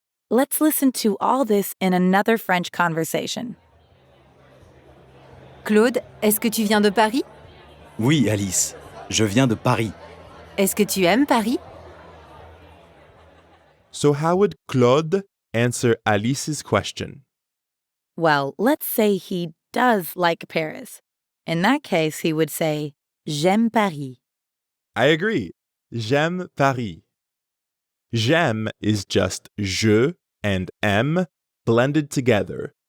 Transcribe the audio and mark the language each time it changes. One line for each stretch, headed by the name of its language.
English: Let's listen to all this in another French conversation.
French: Claude, est-ce que tu viens de Paris? Oui, Alice, je viens de Paris. Est-ce que tu aimes Paris?
English: So how would Claude answer Alice's question? Well, let's say he does like Paris. In that case, he would say,
French: J'aime Paris.
English: I agree.
French: J'aime Paris.
English: J'aime is just je and aime blended together.